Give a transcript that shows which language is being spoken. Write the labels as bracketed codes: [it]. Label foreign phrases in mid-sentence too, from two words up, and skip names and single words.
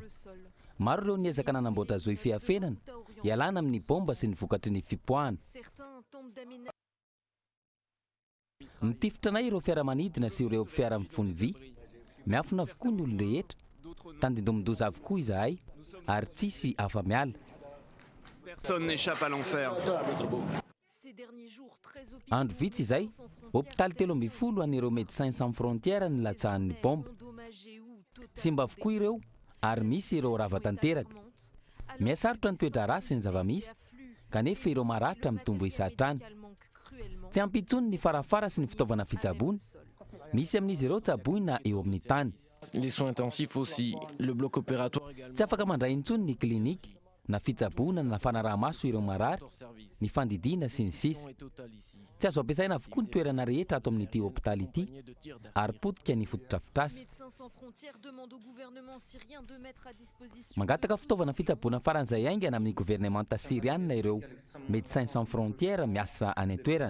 [mg] Maro ireo niezaka nanamboatra zo ifeafenana, ialana amin'ny bomba sy ny vokatry ny fipoahana. Mitifitra anay ireo fiaramanidina sy ireo fiara mifony vy. Miafina avokoa ny olon rehetra, tandindomindoza avokoa izahay, ary tsisy afa miala. [fr] Personne n'échappe à l'enfer. [mg] Andro vitsy izay, hôpitaly 12 an'ireo Médecins Sans Frontières ny latsahan'ny bomba. Simba avokoa ireo, ary misy ireo rava tanteraka. Miasarotra ny toetra rasy ny zava-misy, kanefa ireo maratra mitombo isatrany. Tsy ampy intsony ny farafara sy ny fitaovana fitsaboana. Misy amin'izy ireo tsaboina eo amin'ny tany. [fr] Les soins intensifs aussi, le bloc opératoire. [mg] Tsy afaka mandray intsony ny klinika, na fitsaboana na fanaraha-maso ireo marary, ny fandidiana sy ny sisa. Tsy azo ampiasaina avokoa ny toerana rehetra ato amin'ity hôpitaly ity, ary potika ny fotodrafitrasa. Mangataka fitaovana fitsaboana faran'izay aingana amin'ny gouvernemanta sirianina ireo Médecins Sans Frontières miasa any an-toerana.